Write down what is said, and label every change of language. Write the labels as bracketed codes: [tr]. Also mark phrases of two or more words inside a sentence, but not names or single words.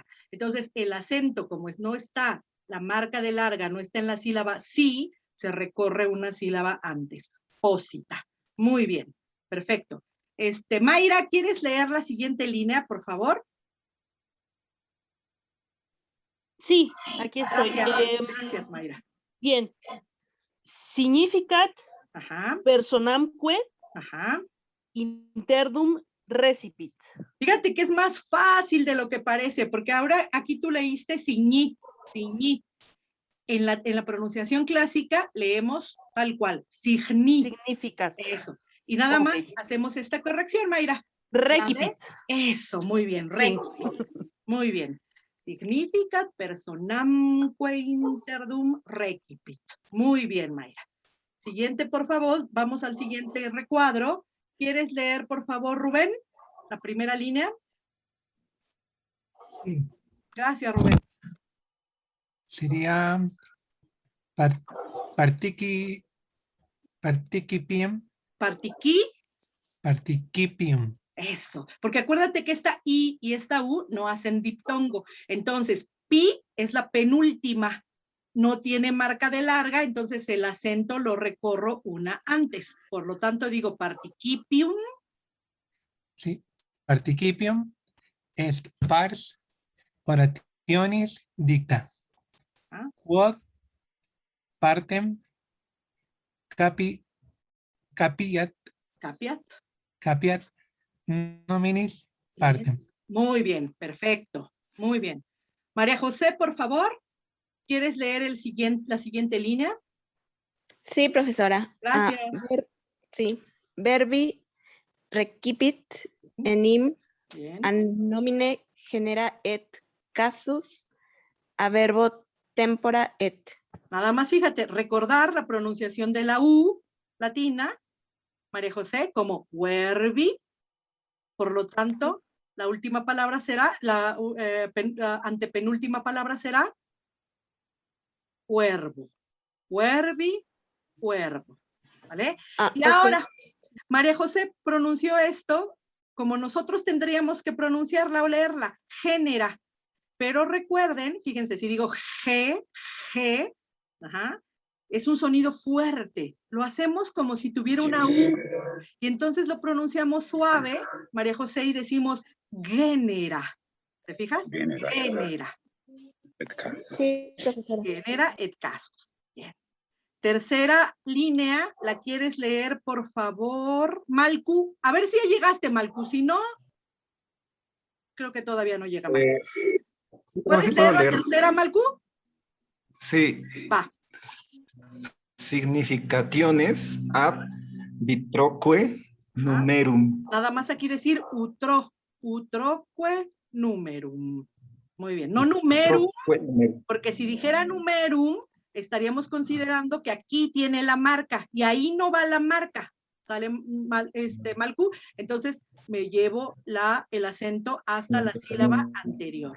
[es] Entonces, el acento, como no está, la marca de larga no está en la sílaba sí, se recorre una sílaba antes. Posita. Muy bien. Perfecto. Mayra, ¿quieres leer la siguiente línea, por favor? Sí, aquí estoy. Gracias, Mayra. Bien. [la] Significat personamque interdum recipit. [es] Fíjate que es más fácil de lo que parece, porque ahora aquí tú leíste signi. En la pronunciación clásica leemos tal cual, Significat. Eso. Y nada más hacemos esta corrección, Mayra. Recipit. Eso, muy bien, recipit. Muy bien. [la] Significat personamque interdum recipit. [es] Muy bien, Mayra. Siguiente, por favor, vamos al siguiente recuadro. ¿Quieres leer, por favor, Rubén? La primera línea. Sí. Gracias, Rubén. Sería participium. Participium. Eso, porque acuérdate que esta I y esta U no hacen diptongo. Entonces, pi es la penúltima, no tiene marca de larga, entonces el acento lo recorro una antes. Por lo tanto, digo participium. Sí, [la] participium est pars orationis dicta. Quod partem capiat nominis partem. [es] Muy bien, perfecto, muy bien. María José, por favor, ¿quieres leer la siguiente línea? Sí, profesora. Gracias. Sí. [la] Verbi recipit enim an nomine genera et casus a verbo tempora et. [es] Nada más fíjate, recordar la pronunciación de la U latina María José, como verbi. Por lo tanto, la última palabra será, la antepenúltima palabra será huervo. [la] Huervi, huervo. [es] ¿Vale? Y ahora, María José pronunció esto como nosotros tendríamos que pronunciarla o leerla, génera. Pero recuerden, fíjense, si digo G, ajá, es un sonido fuerte. Lo hacemos como si tuviera una U. Y entonces lo pronunciamos suave, María José, y decimos génera. ¿Te fijas? Génera. Sí, profesora. [la] Génera et casus. [es] Bien. Tercera línea, ¿la quieres leer, por favor? Malcu. A ver si ya llegaste, Malcu. Si no, creo que todavía no llega Malcu. ¿Puedes leer la tercera, Malcu? Sí. Va. [la] Significaciones ab vitroque numerum. [es] Nada más aquí decir [la] utroque numerum. [es] Muy bien. No numerum, porque si dijera numerum, estaríamos considerando que aquí tiene la marca y ahí no va la marca. Sale mal, Malcu. Entonces me llevo el acento hasta la sílaba anterior.